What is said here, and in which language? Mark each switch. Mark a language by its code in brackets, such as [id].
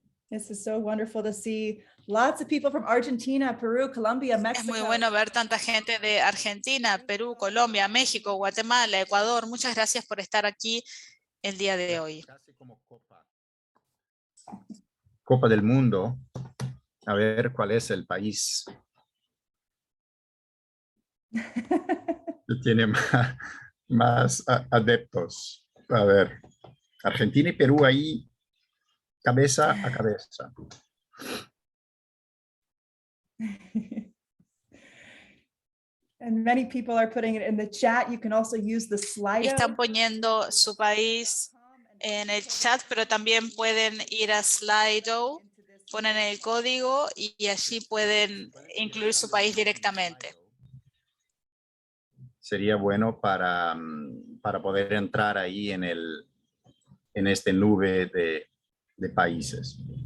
[en] This is so wonderful to see lots of people from Argentina, Peru, Colombia, Mexico. [es] Es muy bueno ver tanta gente de Argentina, Perú, Colombia, México, Guatemala, Ecuador. Muchas gracias por estar aquí el día de hoy. Casi como Copa del Mundo. A ver cuál es el país que tiene más adeptos. A ver, Argentina y Perú ahí, cabeza a cabeza. [en] And many people are putting it in the chat. You can also use the Slido. [es] Están poniendo su país en el chat, pero también pueden ir a Slido, ponen el código y allí pueden incluir su país directamente. Sería bueno para poder entrar ahí en este nube de países.